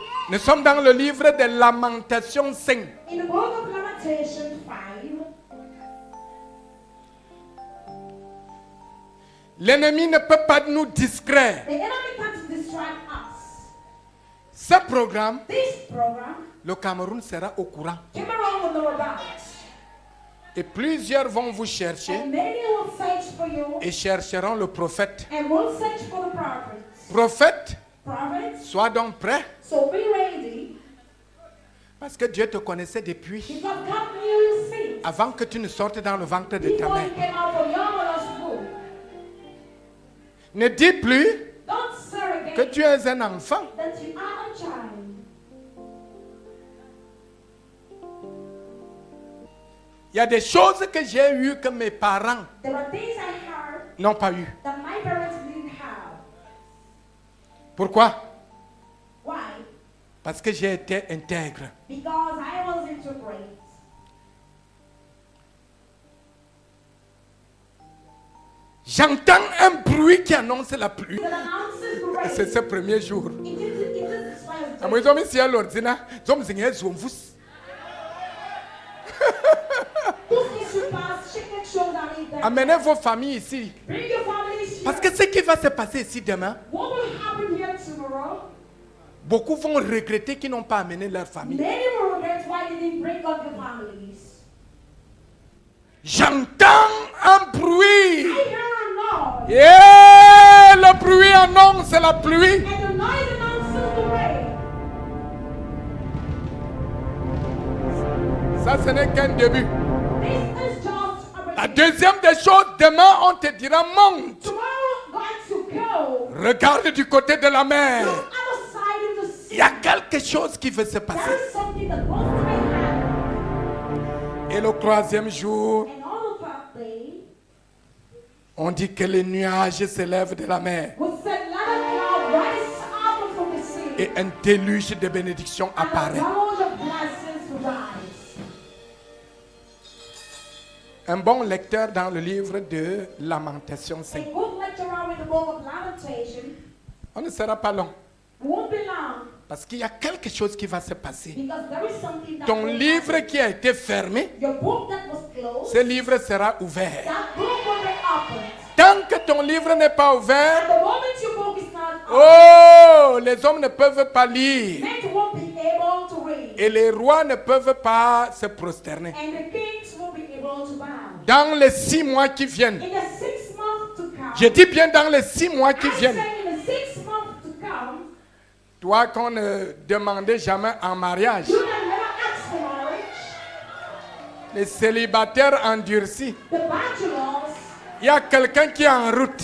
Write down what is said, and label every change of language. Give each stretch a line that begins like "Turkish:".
French: Nous sommes dans le livre des Lamentations 5.
English: In the book of Lamentation 5,
French: L'ennemi ne peut pas nous distraire.
English: the enemy comes to distract us.
French: Ce programme,
English: This program,
French: le Cameroun sera au courant.
English: Cameroon will know about.
French: Et plusieurs vont vous chercher
English: And many will search for you
French: et chercheront le prophète.
English: and will search for the prophets.
French: Prophète,
English: Prophets,
French: sois donc prêt.
English: so be ready,
French: Parce que Dieu te connaissait depuis
English: because God knew you sin.
French: avant que tu ne sortes dans le ventre de ta
English: Before
French: mère.
English: you came out from your mother's womb.
French: Ne dis plus
English: Don't say
French: que
English: again
French: tu es un enfant.
English: that you are a child.
French: Il y a des choses que j'ai eues que mes parents
English: There are things I heard
French: n'ont pas eues.
English: that my parents didn't have.
French: Pourquoi?
English: Why?
French: Parce que j'ai été intègre.
English: Because I was integrate.
French: J'entends un bruit qui annonce la pluie.
English: It announces the rain.
French: C'est ce premier jour.
English: It is the first
French: Ah, moi, ils ont mis si à l'ordinaire, ils ont mis un zoom-vous. Tout ce qui se passe, chaque chose arrive. Amenez vos familles ici.
English: Bring your families here.
French: Parce que ce qui va se passer ici demain,
English: What will happen here tomorrow?
French: beaucoup vont regretter qu'ils n'ont pas amené leur famille.
English: Many will regret why they didn't bring up your families.
French: J'entends un bruit.
English: I hear a noise.
French: Et le bruit annonce la pluie.
English: And the noise announces the rain.
French: Ça, ce n'est qu'un début.
English: This is just a
French: La
English: beginning.
French: deuxième des choses, demain, on te dira, monte.
English: Tomorrow, God to go.
French: Regarde du côté de la mer.
English: Look other side of the sea.
French: Il y a quelque chose qui veut se
English: There
French: passer.
English: is something that goes to happen.
French: Et le troisième jour,
English: And on the third day,
French: on dit que les nuages s'élèvent de la mer.
English: we said, let a cloud rise up from the sea.
French: Et un déluge de bénédictions
English: And a
French: apparaît.
English: deluge of blessings rise.
French: Un bon lecteur dans le livre de Lamentations
English: A
French: 5.
English: good lecturer with the book of Lamentation
French: On ne sera pas long.
English: won't be long
French: Parce qu'il y a quelque chose qui va se passer.
English: because there is something that
French: Ton
English: will
French: livre
English: happen.
French: qui a été fermé,
English: Your book that was closed,
French: ce livre sera ouvert.
English: that book will be opened.
French: Tant que ton livre n'est pas
English: At
French: ouvert,
English: the moment your book is not open,
French: oh, les hommes ne peuvent pas lire.
English: men won't be able to read.
French: Et les rois ne peuvent pas se prosterner.
English: And the kings won't be able to bow.
French: Dans les 6 mois qui viennent,
English: In the 6 months to come,
French: je dis bien dans les 6 mois qui
English: I
French: viennent,
English: say in the 6 months to come,
French: toi qu'on ne demandait jamais en mariage,
English: you can never ask for marriage.
French: les célibataires endurcis,
English: The bachelors,
French: il y a quelqu'un qui est en route.